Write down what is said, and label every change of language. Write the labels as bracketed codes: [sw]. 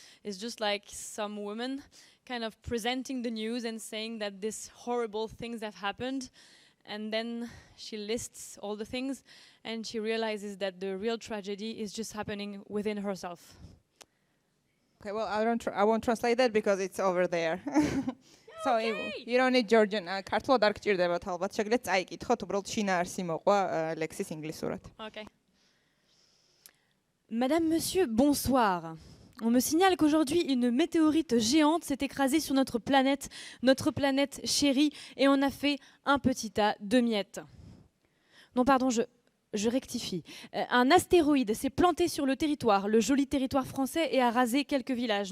[en] It's just like some woman kind of presenting the news and saying that these horrible things have happened. And then she lists all the things and she realizes that the real tragedy is just happening within herself. Okay, well, I won't translate that because it's over there. So you don't need Georgian. [ka] ქართულად არ გჭირდებათ ალბათ. შეგიძლიათ წაიკითხოთ, უბრალოდ შინაარსი მოყვა ლექსის ინგლისურად. Ok. [fr] Madame, monsieur, bonsoir. On me signale qu'aujourd'hui, une météorite géante s'est écrasée sur notre planète chérie, et on a fait un petit tas de miettes. Non, pardon, je rectifie. Un astéroïde s'est planté sur le territoire, le joli territoire français, et a rasé quelques villages.